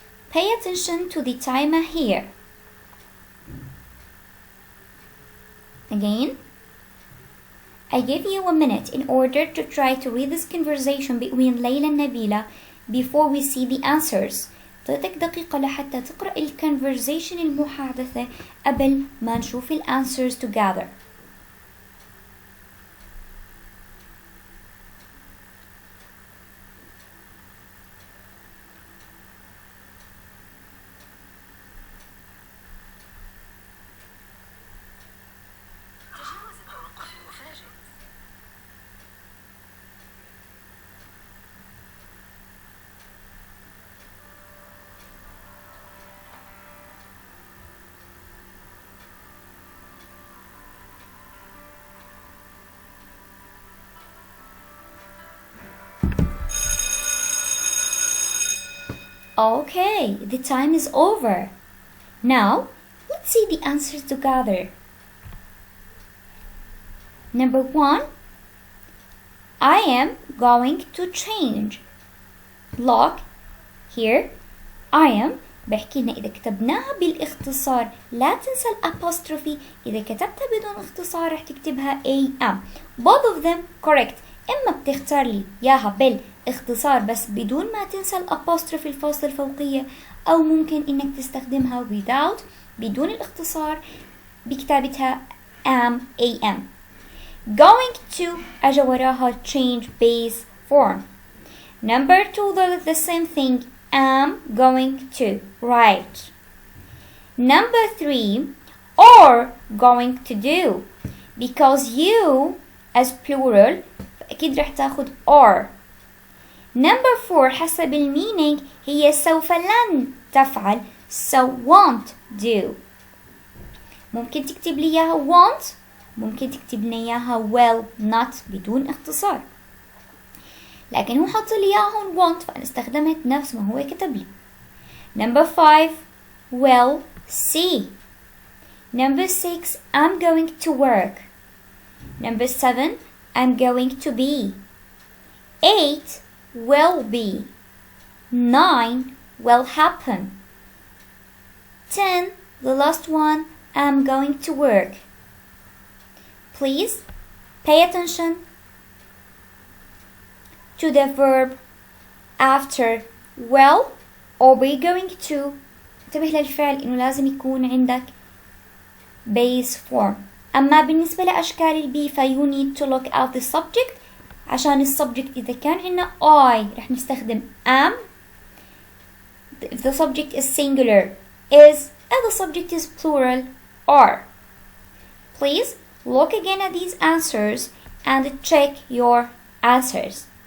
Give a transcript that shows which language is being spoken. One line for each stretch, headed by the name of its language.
English: Pay attention to the timer here. Again, I give you a minute in order to try to read this conversation between Layla and Nabila before we see the answers.
Arabic: تعطيك دقيقة لحتى تقرأ الconversation المحادثة قبل ما نشوف
English: answers together. Okay, the time is over. Now, let's see the answers together. Number 1, I am going to change. Look here, I am
Arabic: بحكي لنا إذا كتبناها بالاختصار لا تنسى الأبوستروفي. إذا كتبتها بدون اختصار رح تكتبها am.
English: Both of them correct.
Arabic: إما بتختار لي ياها بالاختصار بس بدون ما تنسى الأبوستروفي الفاصلة الفوقية، أو ممكن إنك تستخدمها
English: without
Arabic: بدون الاختصار بكتابتها am.
English: Going to
Arabic: أجا وراها
English: change base form. Number 2 the same thing. Am going to. Right. Number 3 or going to do. Because you as plural
Arabic: أكيد رح تاخد
English: or. Number 4
Arabic: حسب المينينج هي سوف لن تفعل
English: so won't do.
Arabic: ممكن تكتب لي إياها won't، ممكن تكتب لي إياها will not بدون اختصار، لكن هو حط لي إياهم won't فأنا استخدمت نفس ما هو كتب لي.
English: Number 5 will see. Number 6 I'm going to work. Number 7 I'm going to be. 8 will be. 9 will happen. 10 the last one I'm going to work. Please pay attention to the verb after will or be going to.
Arabic: انتبه للفعل انه لازم يكون عندك base form. اما بالنسبة لاشكال البي ف
English: you need to look at the subject.
Arabic: عشان السبجكت اذا كان عندنا I رح نستخدم am.
English: If the subject is singular is, and the subject is plural are. Please look again at these answers and check your answers.